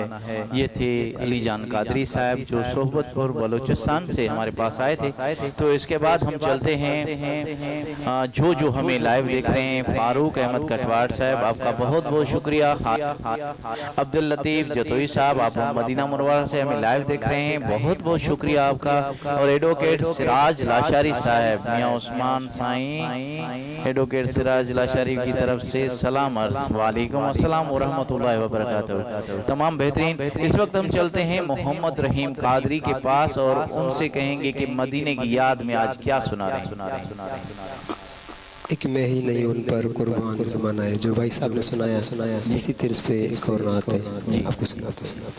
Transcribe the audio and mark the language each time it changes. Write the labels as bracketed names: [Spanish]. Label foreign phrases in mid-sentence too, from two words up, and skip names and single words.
[Hindi] ये थे अली जान कादरी साहब जो सोहबतपुर बलूचिस्तान से हमारे पास आए थे। तो इसके बाद हम चलते हैं जो हमें लाइव देख रहे हैं, फारूक अहमद कटवाड़ साहब आपका बहुत बहुत शुक्रिया। अब्दुल लतीफ जतोई साहब आप मदीना मुनव्वरा से हमें लाइव देख रहे हैं, बहुत बहुत शुक्रिया आपका। और एडवोकेट सिराज लाशारी साहब, मियां उस्मान साईं एडवोकेट सिराज लाशारी की तरफ से सलाम अर्ज़, [Arabic] وعليكم السلام و رحمة الله و بركاته. [Hindi] तमाम बेहतरीन। इस वक्त हम चलते हैं मोहम्मद रहीम कादरी के पास और उनसे कहेंगे कि मदीने की याद में आज क्या सुना रहे हैं। एक मैं ही नहीं उन पर कुर्बान ज़माना है, जो भाई साहब ने सुनाया इसी तर्ज पे एक और नात है, आपको सुनाते।